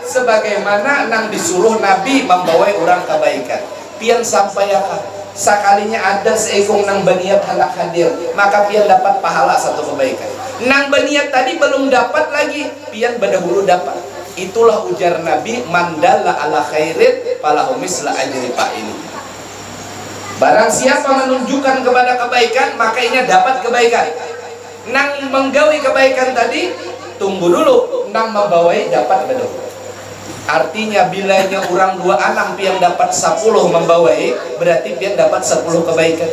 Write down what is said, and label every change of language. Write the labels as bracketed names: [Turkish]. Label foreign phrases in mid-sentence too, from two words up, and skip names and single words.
[Banjar] Sebagaimana nang disuruh Nabi membawai orang kebaikan. Pian sampaikan. Sekalinya ada seekong nang baniat hendak hadir, maka pian dapat pahala satu kebaikan. Nang baniat tadi belum dapat lagi, pian berdahulu dapat. Itulah ujar Nabi, [Arabic] من دل على خير فله مثل أجر فاعله. [Indonesian] Barang siapa menunjukkan kepada kebaikan, maka ia dapat kebaikan. [Banjar] Nang menggawi kebaikan tadi, tunggu dulu, nang membawai dapat berdahulu. Artinya bilanya orang 26 pian dapat 10 membawai, berarti pian dapat 10 kebaikan.